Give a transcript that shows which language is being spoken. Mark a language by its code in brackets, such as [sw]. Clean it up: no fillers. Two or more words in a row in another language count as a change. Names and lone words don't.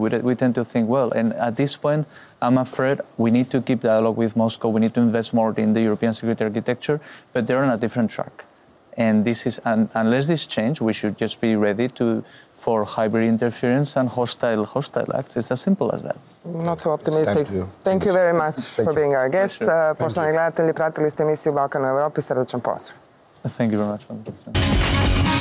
[en] We tend to think, well, and at this point, I'm afraid we need to keep dialogue with Moscow. We need to invest more in the European security architecture, but they're on a different track. And this is, unless this change, we should just be ready for hybrid interference and hostile acts. It's as simple as that. Not too optimistic. Thank you very much for being our guest. [bs] Poštovani gledatelji, pratili ste emisiju Balkan u Evropi. Srdačan pozdrav. [en] Thank you very much.